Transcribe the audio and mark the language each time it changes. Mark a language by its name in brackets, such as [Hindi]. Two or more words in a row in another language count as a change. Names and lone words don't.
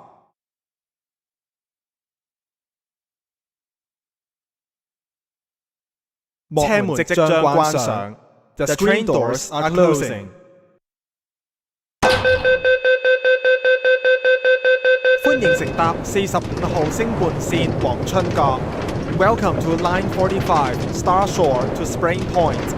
[Cantonese] 車門即將關上。 [English] The train doors are closing. [Cantonese] 歡迎乘搭45號星半線黃春角。 [English] Welcome to Line 45 Starshore to Spring Point.